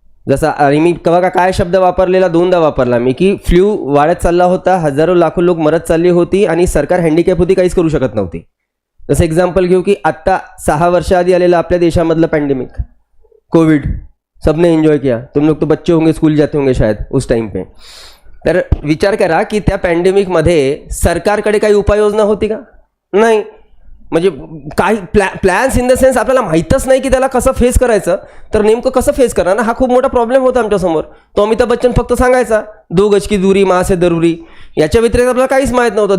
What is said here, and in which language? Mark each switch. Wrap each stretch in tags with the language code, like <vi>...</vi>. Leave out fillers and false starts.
<mr>जसा, आणि मी बघा काय शब्द वापरलेला, 2दा वापरला मी, की फ्लू वाढत चालला होता, हजारो लाखो लोक मरत चालली होती आणि सरकार हँडिकॅप होती, काहीच करू शकत नव्हती. जसं एक्झाम्पल घेऊ की आत्ता 6 वर्ष आधी आलेलं आपल्या देशामधलं पॅन्डेमिक कोविड,</mr> <hi>सबने एंजॉय किया. तुम लोग तो बच्चे होंगे, स्कूल जाते होंगे शायद उस टाइम पे.</hi> <mr>तर विचार करा की त्या पॅन्डेमिकमध्ये सरकारकडे काही उपाययोजना होती का? नाही. म्हणजे काही प्लॅन्स</mr> <en>in the sense</en> <mr>आपल्याला माहीतच नाही की त्याला कसं फेस करायचं. तर नेमकं कसं फेस करणार ना, हा खूप मोठा प्रॉब्लेम होता आमच्यासमोर. तो अमिताभ बच्चन फक्त सांगायचा</mr> <hi>2 गज की दूरी माँ से जरुरी,</hi> <mr>याच्या व्यतिरिक्त आपल्याला काहीच माहीत नव्हतं.</mr>